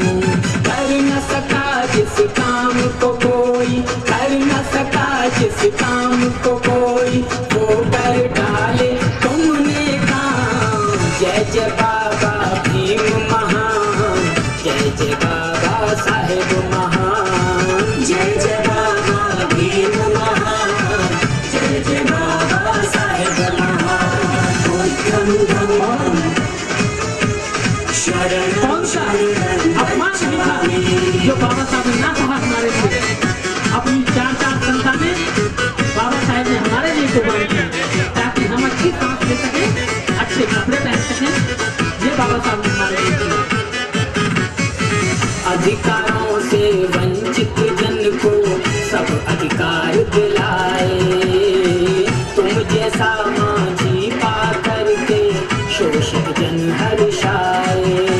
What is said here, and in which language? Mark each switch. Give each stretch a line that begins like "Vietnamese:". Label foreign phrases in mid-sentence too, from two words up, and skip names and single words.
Hindi: कर न सका जिस काम को कोई, कर न सका जिस काम को कोई, वो कर डाले तुमने काम। जय जय बाबा भीम महान, जय जय बाबा साहेब महान, जय जय बाबा भीम महान, जय जय बाबा साहेब महान।
Pali: बुद्धं धम्मं शरणं
Hindi: कौन सा अपमान नहीं था जो बाबा साहब ने ना कहा हमारे लिए। अपनी 4 संतानें बाबा साहब ने हमारे लिए कुर्बान की, ताकि हम अच्छी सांस ले सके, अच्छे कपड़े पहन सकें। ये बाबा साहब ने हमारे लिए किया। अधिकारों से वंचित जन को सब अधिकार दिलाए, तुम जैसा माझी पा करके शोषित जन हर्षाए।